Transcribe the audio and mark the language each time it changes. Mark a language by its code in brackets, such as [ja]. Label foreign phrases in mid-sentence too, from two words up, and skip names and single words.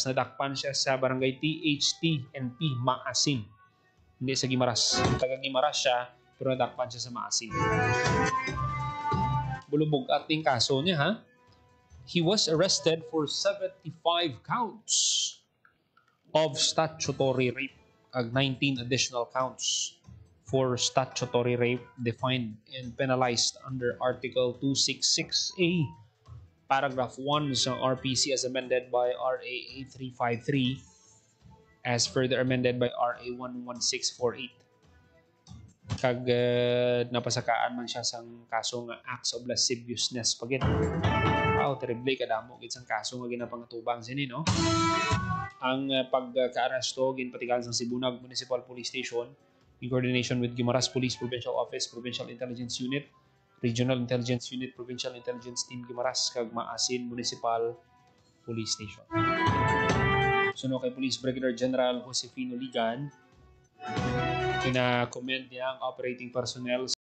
[hil] Nadakpan siya sa barangay THT&P, Maasin. Hindi sa Guimaras. Taga Guimaras siya, pero nadakpan siya sa Maasin. Bulubog ating kaso niya, ha? [en] He was arrested for 75 counts of statutory rape ag 19 additional counts for statutory rape defined and penalized under Article 266A, Paragraph 1 sa RPC as amended by RA 8353 as further amended by RA 11648. [hil] Kag napasakaan man siya sang kaso nga [en] acts of lasciviousness [hil] pagit. Terrible kadamo gid sang kaso nga ginapangatubang sini, no? Ang pagka-aresto ginpatigan sa Sibunag Municipal Police Station [en] in coordination with [hil] Guimaras Police Provincial Office, Provincial Intelligence Unit, Regional Intelligence Unit, Provincial Intelligence Team Guimaras kag Maasin Municipal Police Station. Suno kay Police Brigadier General Josefino Ligan, kina-commend niya ang [en] operating personnel